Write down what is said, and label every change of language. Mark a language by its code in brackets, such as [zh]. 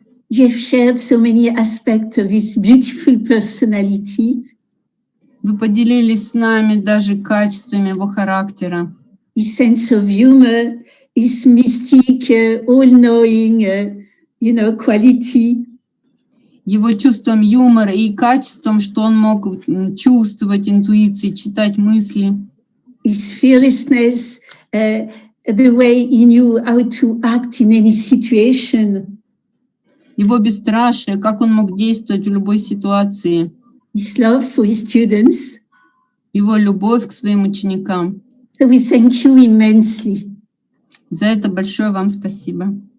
[en] You have shared so many aspects of his beautiful personality. [ru] Вы поделились с нами даже качествами его характера. [en] His sense of humor, his mystic, all-knowing, quality. [ru] Его чувством юмора и качеством, что он мог чувствовать интуицией, читать мысли. [en] His fearlessness, the way he knew how to act in any situation. [ru] Его бесстрашие, как он мог действовать в любой ситуации. [en] His love for his students. [ru] Его любовь к своим ученикам. [en] So we thank you immensely. [ru] За это большое вам спасибо.